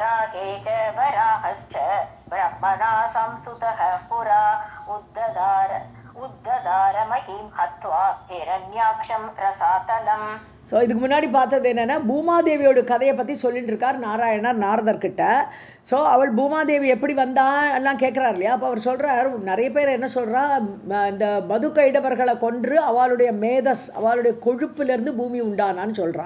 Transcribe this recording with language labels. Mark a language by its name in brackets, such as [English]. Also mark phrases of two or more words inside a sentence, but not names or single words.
[Sanskrit] वराहे च वराहश्च ब्रह्मणा संस्तुतः पुरा उद्धदार महीं हत्वा हिरण्याक्षं रसातलम्. [Tamil] ஸோ இதுக்கு முன்னாடி பார்த்தது என்னென்னா பூமாதேவியோட கதையை பற்றி சொல்லிட்டு இருக்கார் நாராயணர் நாரதர்கிட்ட. ஸோ அவள் பூமாதேவி எப்படி வந்தா எல்லாம் கேட்குறாரு இல்லையா. அப்போ அவர் சொல்கிறார், நிறைய பேர் என்ன சொல்கிறா, இந்த மது கைடவர்களை கொன்று அவளுடைய மேதஸ் அவளுடைய கொழுப்புலேருந்து பூமி உண்டானான்னு சொல்கிறா.